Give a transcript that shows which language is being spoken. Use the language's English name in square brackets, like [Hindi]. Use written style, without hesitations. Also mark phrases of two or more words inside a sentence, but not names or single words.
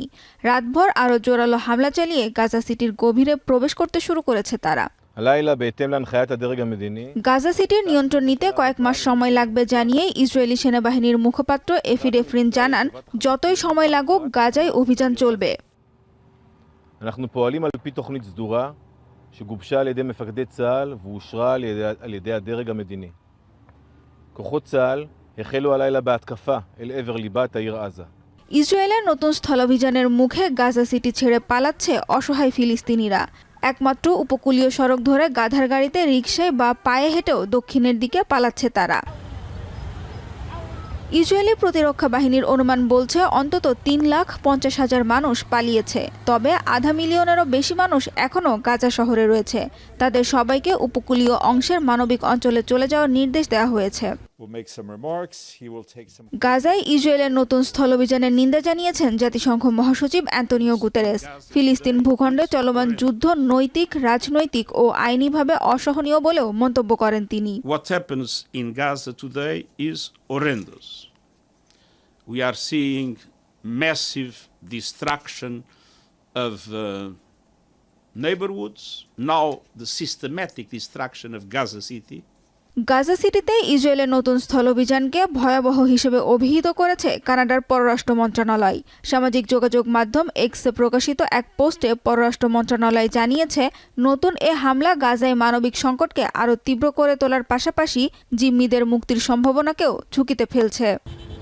[Bangla] রাতভর আরও জোরালো হামলা চালিয়ে গাজা সিটির গভীরে প্রবেশ করতে শুরু করেছে তারা। গাজা সিটির নিয়ন্ত্রণ নিতে কয়েক মাস সময় লাগবে জানিয়ে ইসরায়েলি সেনাবাহিনীর মুখপাত্র এফি ডেফরিন জানান, যতই সময় লাগুক গাজায় অভিযান চলবে। [Hebrew] אנחנו פועלים על פי תוכנית סדורה שגובשה על ידי מפקדי צה"ל ואושרה על ידי הדרג המדיני. כוחות צה"ל החלו הלילה בהתקפה אל עבר ליבת העיר עזה. [Bangla] ইসরায়েলের নতুন স্থলাভিযানের মুখে গাজা সিটি ছেড়ে পালাচ্ছে অসহায় ফিলিস্তিনিরা। একমাত্র উপকূলীয় সড়ক ধরে গাধার গাড়িতে, রিকশায় বা পায়ে হেঁটেও দক্ষিণের দিকে পালাচ্ছে তারা। ইসরায়েলি প্রতিরক্ষা বাহিনীর অনুমান বলছে অন্তত 3,50,000 মানুষ পালিয়েছে। তবে 500,000-এরও বেশি মানুষ এখনও গাজা শহরে রয়েছে। তাদের সবাইকে উপকূলীয় অংশের মানবিক অঞ্চলে চলে যাওয়ার নির্দেশ দেওয়া হয়েছে। গাজায় ইসরায়েলের নতুন স্থলাভিযানের নিন্দা জানিয়েছেন জাতিসংঘ মহাসচিব অ্যান্তোনিও গুতেরেস। ফিলিস্তিন ভূখণ্ডে চলমান যুদ্ধ নৈতিক, রাজনৈতিক ও আইনিভাবে অসহনীয় বলেও মন্তব্য করেন তিনি। [English] What happens in Gaza today is horrendous. We are seeing massive destruction of neighborhoods, now the systematic destruction of Gaza City. [Bangla] গাজা সিটিতে ইসরায়েলের নতুন স্থলাভিযানকে ভয়াবহ হিসেবে অভিহিত করেছে কানাডার পররাষ্ট্র মন্ত্রণালয়। সামাজিক যোগাযোগ মাধ্যম এক্সে প্রকাশিত এক পোস্টে পররাষ্ট্র মন্ত্রণালয় জানিয়েছে, নতুন এ হামলা গাজায় মানবিক সংকটকে আরও তীব্র করে তোলার পাশাপাশি জিম্মিদের মুক্তির সম্ভাবনাকেও ঝুঁকিতে ফেলছে।